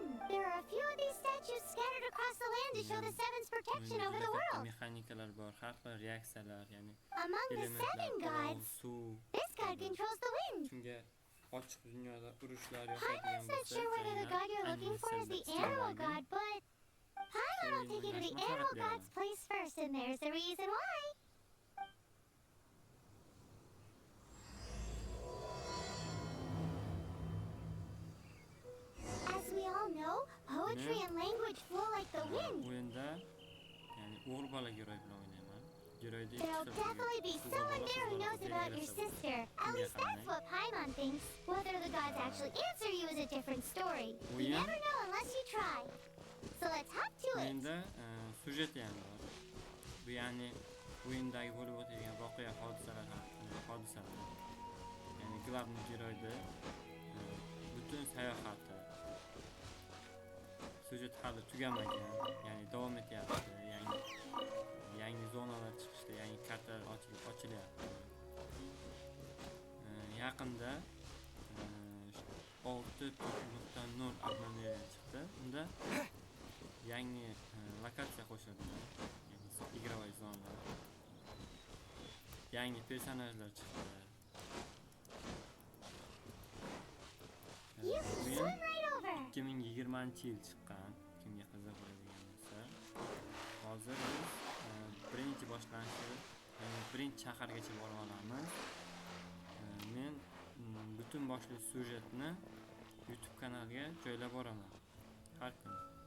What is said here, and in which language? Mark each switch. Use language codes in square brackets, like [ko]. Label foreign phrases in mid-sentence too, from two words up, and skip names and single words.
[en] There are a few of these statues scattered across the land to show the seven's protection over the world. [uz] Mexanikalar bor, har xil reaksiyalar, ya'ni [en] Among the seven gods, this god controls the wind. [uz] Shunga ochiq dunyoda urushlar [en] Paimon's not sure whether the god you're looking for is the animal god, but Paimon will take you to the animal god's place first, and there's the reason why. As we all know, poetry and language flow like the wind. [uz] O'yinda, ya'ni o'g'il bola giroy bilan o'ynayman. Giroyda [en] There'll definitely be someone there who knows about your sister. At least that's what Paimon thinks. Whether the gods actually answer you is a different story. You never know unless you try. So let's hop to it. [uz] O'yinda sujeti ham bor. Bu ya'ni o'yindagi bo'lib o'tadigan voqea hodisalar. Ya'ni glavniy giroyda butun sayohati sujet hali tugamagan, ya'ni davom etyapti. Yangi zonalar chiqishda, yangi kartalar ochilyapti. Yaqinda 6.0 обновление chiqdi. Unda yangi lokatsiya qo'shildi, ya'ni игровой zonalar. Yangi personajlar chiqdi. [en] You can swim right over. [uz] 2020-yil chiqqan, kimga qiziq bo'ladigan bo'lsa. Hozir biz birinchi boshlanishi, ya'ni birinchi shahargacha borib olamiz. Men butun boshli sujetni YouTube kanaliga joylab boraman har kuni.